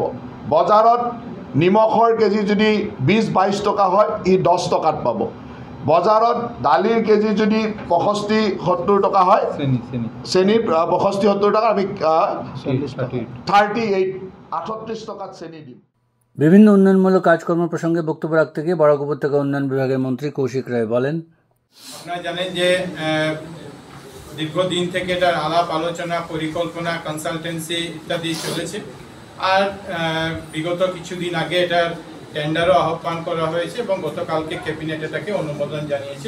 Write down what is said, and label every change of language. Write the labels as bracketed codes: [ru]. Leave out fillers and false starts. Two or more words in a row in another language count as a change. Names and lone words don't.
[as] বজাৰত নিমখৰ কেজি যদি 20-22 টকা হয়, ই 10 টকাত পাব। বজাৰত দালিৰ কেজি যদি 65-70 টকা হয়, চেনিৰ 65-70 টকা, আমি 38 টকাত চেনি দিম। [bn] বিভিন্ন উন্নয়নমূলক কাজকর্ম প্রসঙ্গে বক্তব্য রাখতে গিয়ে বরাক উপত্যকা উন্নয়ন বিভাগের মন্ত্রী কৌশিক রায় বলেন, আপনারা জানেন যে দীর্ঘদিন থেকে এটার আলাপ আলোচনা, পরিকল্পনা, কনসালটেন্সি ইত্যাদি চলেছে। আর বিগত কিছুদিন আগে এটার টেন্ডারও আহ্বান করা হয়েছে এবং গতকালকে ক্যাবিনেট এটাকে অনুমোদন জানিয়েছে।